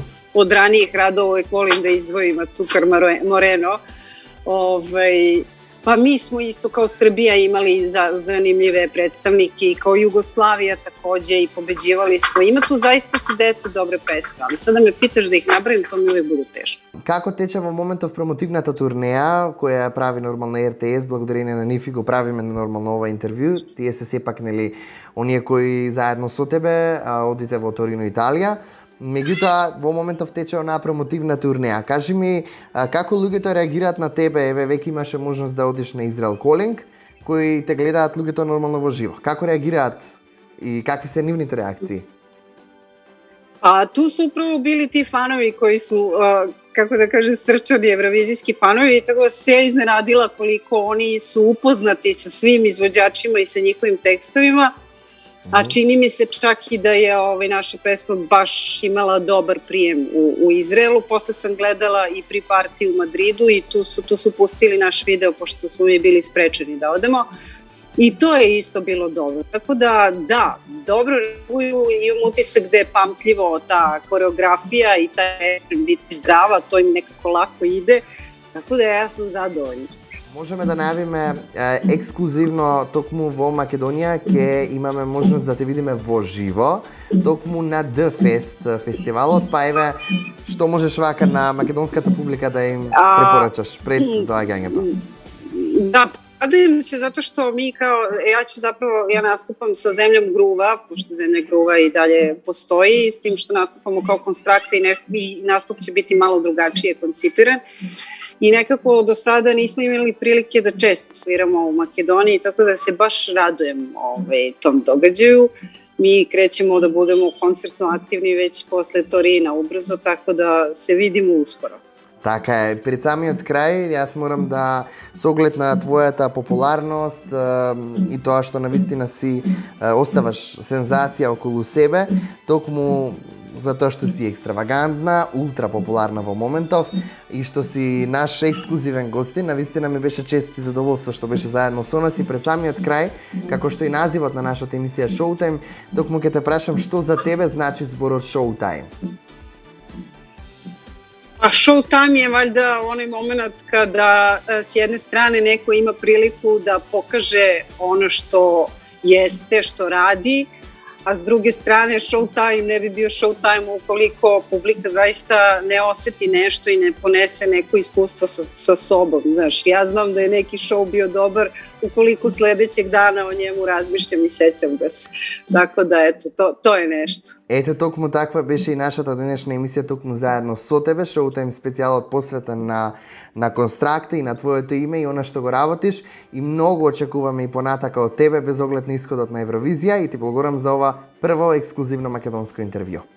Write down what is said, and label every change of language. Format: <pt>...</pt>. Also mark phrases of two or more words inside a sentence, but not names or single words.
<sr>Od ranijih radova uvijek volim da izdvojim Cukar Moreno. Pa mi smo isto kao Srbija imali zanimljive predstavnike i kao Jugoslavija takođe i pobeđivali smo. Ima tu zaista se 10 dobre pesme, ali sada me pitaš da ih nabrajim, to mi uvijek bude teško.</sr> <mk>Како тече во моментов промотивната турнеја која прави нормално РТС, благодарение на нив и го правиме нормално ова интервју? Тие се сепак нели оние кои заедно со тебе одите во Торино, Италија. Меѓутоа, во моментов тече онаа промотивна турнеја. Кажи ми, како луѓето реагираат на тебе? Еве, веќе имаше можност да одиш на Израел Колинг, кои те гледаат луѓето нормално во живо. Како реагираат и какви се нивните реакции?</mk> <sr>Tu su upravo bili ti fanovi koji su, kako da kažem, srčani evrovizijski fanovi i tako se ja iznenadila koliko oni su upoznati sa svim izvođačima i sa njihovim tekstovima. A čini mi se čak i da je naša pesma baš imala dobar prijem u Izraelu. Posle sam gledala i pri partiji u Madridu i tu su pustili naš video pošto smo mi bili sprečeni da odemo. I to je isto bilo dobro. Tako da, dobro reaguju, imam utisak da je pamtljivo ta koreografija i ta biti zdrava, to im nekako lako ide. Tako da ja sam zadovoljna.</sr> <mk>Можеме да најавиме ексклузивно токму во Македонија ќе имаме можност да те видиме во живо, токму на The Fest фестивалот, па еве што можеш вака на македонската публика да им препорачаш пред доаѓањето?</mk> <sr>Da, radujem se zato što mi ja nastupam sa Zemljom Gruva, pošto Zemlja Gruva i dalje postoji, s tim što nastupamo kao Konstrakta i nastup će biti malo drugačije koncipiran. I nekako do sada nismo imali prilike da često sviramo u Makedoniji, tako da se baš radujem tom događaju. Mi krećemo da budemo koncertno aktivni već posle Torina ubrzo, tako da se vidimo uskoro.</sr> <mk>Така е, пред самиот крај, јас морам да, со оглед на твојата популарност и тоа што навистина си оставаш сензација околу себе, токму затоа што си екстравагантна, ултра популарна во моментов и што си наш ексклузивен гостин, навистина ми беше чест и задоволство што беше заедно со нас и пред самиот крај, како што и називот на нашата емисија Showtime, токму ќе те прашам што за тебе значи зборот Showtime?</mk> <sr>A showtime je valjda onaj moment kada s jedne strane neko ima priliku da pokaže ono što jeste, što radi, a s druge strane showtime ne bi bio showtime ukoliko publika zaista ne oseti nešto i ne ponese neko iskustvo sa sobom. Znaš, ja znam da je neki show bio dobar ukoliko sledećeg dana o njemu razmišljam i sećam ga se. Tako da, eto, to je nešto.</sr> <mk>Ето, токму таква беше и нашата денешна емисија, токму заедно со тебе, Showtime специјалот посветен на Констракта и на твоето име и она што го работиш, и многу очекуваме и понатака од тебе без оглед на исходот на Евровизија и ти благодарам за ова прво ексклузивно македонско интервју.</mk>